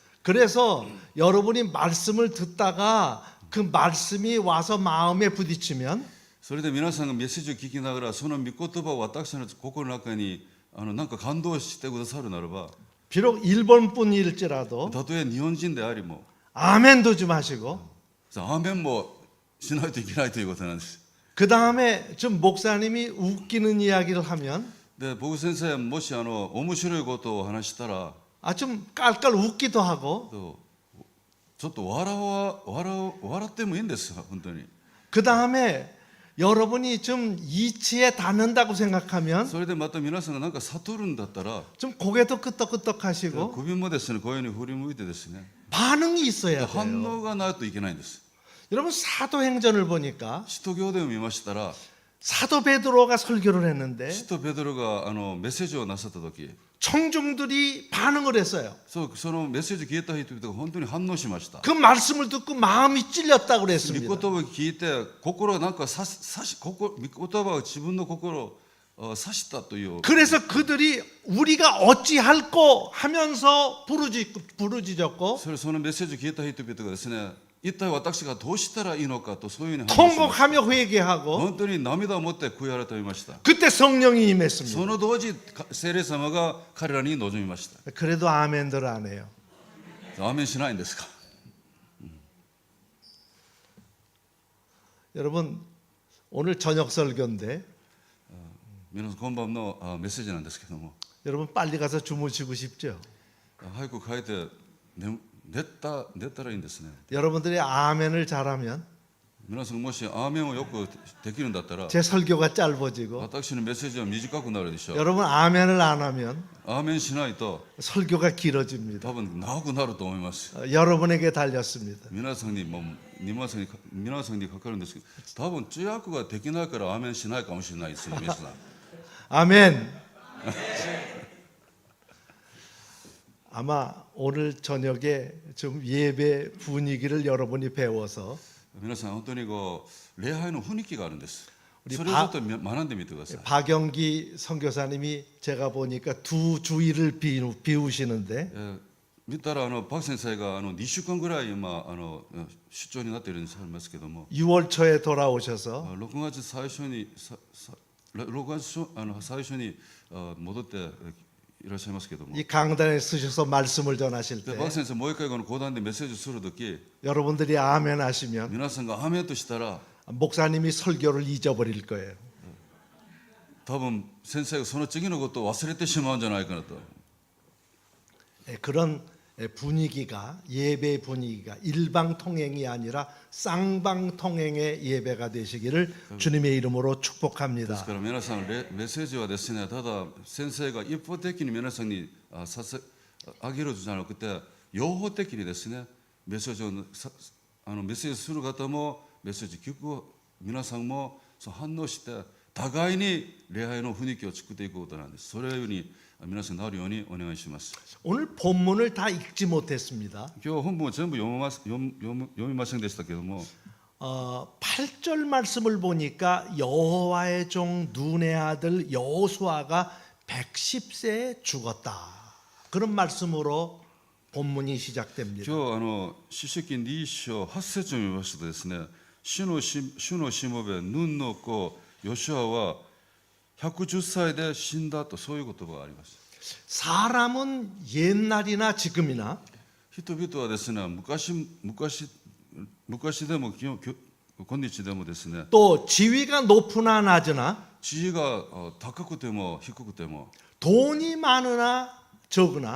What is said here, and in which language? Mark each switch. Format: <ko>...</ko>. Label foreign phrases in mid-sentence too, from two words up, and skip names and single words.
<ko>그래서 여러분이 말씀을 듣다가 그 말씀이 와서 마음에 부딪히면</ko> <ja>それで皆さんがメッセージを聞きながらその御言葉を私の心の中になんか感動してくださるならば、</ja> <ko>비록 일본 분일지라도</ko> <ja>たとえ日本人でありも</ja> <ko>아멘도 좀 하시고</ko> <ja>アーメンもしないといけないということなんです。</ja> <ko>그 다음에 좀 목사님이 웃기는 이야기를 하면</ko> <ja>で僕先生もし面白いことを話したら</ja> <ko>좀 깔깔 웃기도 하고</ko> <ja>ちょっと笑ってもいいんですよ本当に。</ja> <ko>그 다음에 여러분이 좀 이치에 닿는다고 생각하면</ko> <ja>それでまた皆さんがなんか悟るんだったら</ja> <ko>좀 고개도 끄덕끄덕하시고</ko> <ja>首もですねこういうふうに振り向いてですね</ja> <ko>반응이 있어야</ko> <ja>反</ja> <ko>돼요.</ko> <ja>応がないといけないんです。</ja> <ko>여러분 사도행전을 보니까</ko> <ja>使徒行伝を見ましたら</ja> <ko>사도 베드로가 설교를 했는데</ko> <ja>使徒ペドロがメッセージをなさった時</ja> <ko>청중들이 반응을 했어요.</ko> <ja>そのメッセージを聞いた人々が本当に反応しました</ja> <ko>그 말씀을 듣고 마음이 찔렸다고</ko> <ja>御</ja> <ko>그랬습니다.</ko> <ja>言葉を聞いて心がなんか御言葉が自分の心を刺したという</ja> <ko>그래서 그들이 우리가 어찌할꼬 하면서 부르짖었고</ko> <ja>そのメッセージを聞いた人々がですね一体私がどうしたらいいのかとそういうふうに話しました</ja> <ko>통곡하며 회개하고</ko> <ja>本当に涙を持って悔い改めました</ja> <ko>그때 성령이 임했습니다.</ko> <ja>その同時聖霊様が彼らに臨みました</ja> <ko>그래도 아멘들 안 해요.</ko> <ja>アーメンしないんですか</ja> <ko>여러분 오늘 저녁 설교인데</ko> <ja>皆さん今晩のメッセージなんですけども</ja> <ko>여러분 빨리 가서 주무시고 싶죠?</ko> <ja>早く帰って寝たらいいんですね</ja> <ko>여러분들이 아멘을 잘하면</ko> <ja>皆さんもしアーメンをよくできるんだったら</ja> <ko>제 설교가 짧아지고</ko> <ja>私のメッセージは短くなるでしょう</ja> <ko>여러분 아멘을 안 하면</ko> <ja>アーメンしないと</ja> <ko>설교가 길어집니다.</ko> <ja>多分長くなると思います</ja> <ko>여러분에게 달렸습니다.</ko> <ja>皆さんにかかるんですけど多分通訳ができないからアーメンしないかもしれないですよ皆さん</ja> <ko>아멘. 아마 오늘 저녁에 좀 예배 분위기를 여러분이 배워서</ko> <ja>皆さん本当に礼拝の雰囲気があるんです</ja> <ko>우리</ko> <ja>それをちょっと学んでみてください</ja> <ko>박영기 선교사님이 제가 보니까 두 주일을 비우시는데</ko> <ja>見たらパク先生が2週間ぐらい今出張になっているんですありますけども</ja> <ko>6월 초에 돌아오셔서</ko> <ja>6 月最初に戻っていらっしゃいますけども</ja> <ko>이 강단에 쓰셔서 말씀을 전하실</ko> <ja>で</ja> <ko>때</ko> <ja>バク先生もう一回この講談でメッセージするとき</ja> <ko>여러분들이 아멘 하시면</ko> <ja>皆さんがアーメンとしたら</ja> <ko>목사님이 설교를 잊어버릴 거예요.</ko> <ja>多分先生がその次のことを忘れてしまうんじゃないかなと</ja> <ko>그런 분위기가 예배 분위기가 일방통행이 아니라 쌍방통행의 예배가 되시기를 주님의 이름으로</ko> <ja>です</ja> <ko>축복합니다.</ko> <ja>から皆さんメッセージはですねただ先生が一方的に皆さんにあげるじゃなくて両方的にですねメッセージをメッセージする方もメッセージ聞く皆さんも反応して互いに礼拝の雰囲気を作っていくことなんです。それように皆さんなるようにお願いします。</ja> <ko>오늘 본문을 다 읽지 못했습니다.</ko> <ja>今日本文を全部読みませんでしたけども</ja> <ko>8절 말씀을 보니까 여호와의 종 눈의 아들 여호수아가 110세에 죽었다. 그런 말씀으로 본문이 시작됩니다.</ko> <ja>今日詩式2章8節を見ますとですね主のしもべヌンの子ヨシュアは110歳で死んだとそういう言葉があります。</ja> <ko>사람은 옛날이나 지금이나</ko> <ja>人々はですね昔でも今日でもですね</ja> <ko>또 지위가 높으나 낮으나</ko> <ja>地位が高くても低くても</ja> <ko>돈이 많으나 적으나</ko>